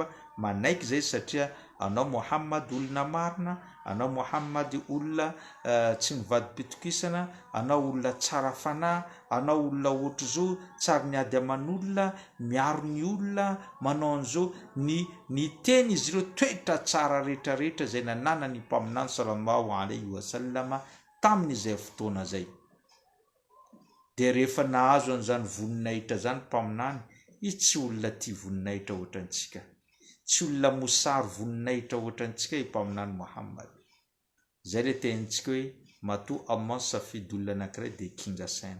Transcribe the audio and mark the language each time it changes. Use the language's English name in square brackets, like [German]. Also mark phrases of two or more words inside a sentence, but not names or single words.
[Malagasy] Manaiky zay satria anao Muhammad olona marina, anao Muhammad olona tsy mivady pitokisana, anao olona tsara fanahy, anao olona ohatr' zao tsara niady aman'olona, miaro ny olona, manao an'izao ny teny izy ireo toetra tsara rehetrarehetra zay nanana ny mpaminany [Arabic] صلى الله عليه وسلم [Malagasy] tamin'izay fotoana zay. De rehefa nahazo an'izany voninahitra zany mpaminany, izy tsy olona tia voninahitra ohatrantsika, tsy olona mosary voninahitra ohatrantsika mpaminany Muhammad. Zay le tenintsika hoe matoa Allah safidy olona anankiray de kingasaina.